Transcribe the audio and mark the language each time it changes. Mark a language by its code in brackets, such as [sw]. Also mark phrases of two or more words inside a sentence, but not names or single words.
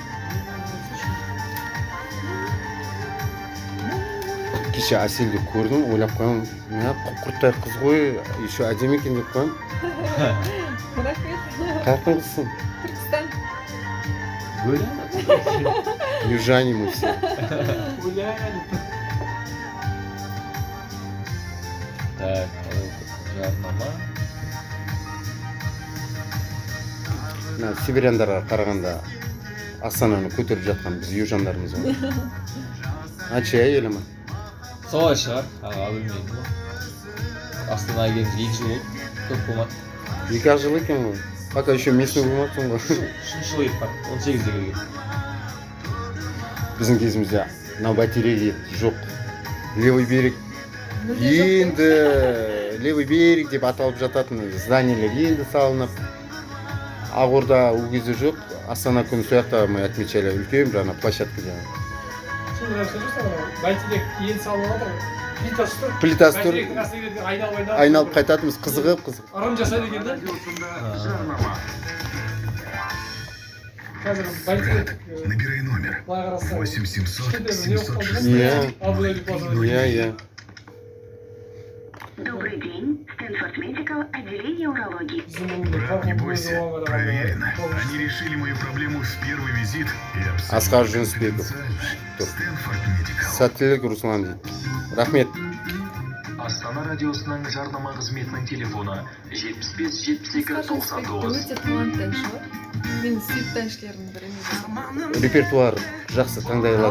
[kk] Кеше Әселді көрдім, ойлап қойым, құрттай қыз ғой, еще әдемі екен деп қойым. Рахмет. Қаяқтың қызсың? Түркістан. [ru] Южане мы все. Так, [kk] жарнама. Сибиряндарға қарағанда Астананы көтеріп жатқан біз южандарымыз ғой. Ачия елімі. Солай шығар, аға білмеймін ғой. Астанаға келгенімізге 2 жыл болды, көп болмады. 2 жыл екен ғой. [ru] Пока еще [kk] местный болмадсың ғой. 3 жыл еді бар, 18-де келген. Біздің кезімізде мына бәйтерек жоқ. [ru] Левый берег. [kk] Енді [ru] левый берег [kk] деп аталып жататын зданиелер енді салынып. Ақорда ол кезде жоқ. Астана күні сояқта [ru] мы отмечали [kk] үлкен бір ана площадкада. Сонда бәйтерек енді салынып жатыр. Плитасы тұр. Бәйтеректің астына Айналып қайтатымыз қызығып. Ырым жасайды екен да. Қазір бәйтерек [ru] Набирай номер [kk] былай қараса 8700 Иә. [ru] Добрый день, Стэнфорд Медикал, отделение урологии. Не бойся, проверено. Они решили мою проблему в первый визит и абсолютно Асқар Жүнісбеков. конфиденциально. Стэнфорд Медикал. [kk] Сәттілік Руслан дейді. Рахмет. Астана радиосының жарнама қызметінің телефоны 75-72-99. өте талантты әнші ғой. Менің сүйікті әншілерімнің бірі. Репертуар жақсы таңдай алады